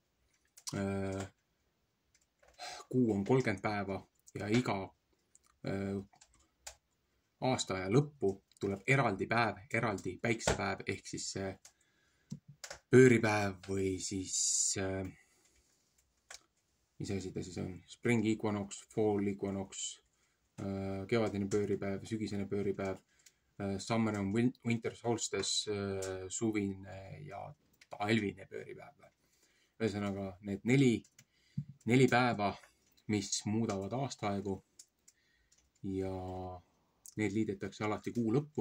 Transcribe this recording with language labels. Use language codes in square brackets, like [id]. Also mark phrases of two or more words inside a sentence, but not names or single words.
[et] kuu on 30 päeva ja iga aastaaja lõppu tuleb eraldi päev, eraldi päiksepäev, ehk siis see pööripäev või siis mis asi ta siis on? [en] Spring equinox, fall equinox, [et] kevadine pööripäev, sügisene pööripäev, [en] Summer and Winter Solstice, [et] suvine ja talvine pööripäev. Ühesõnaga need neli päeva, mis muudavad aastaaegu ja need liidetakse alati kuu lõppu.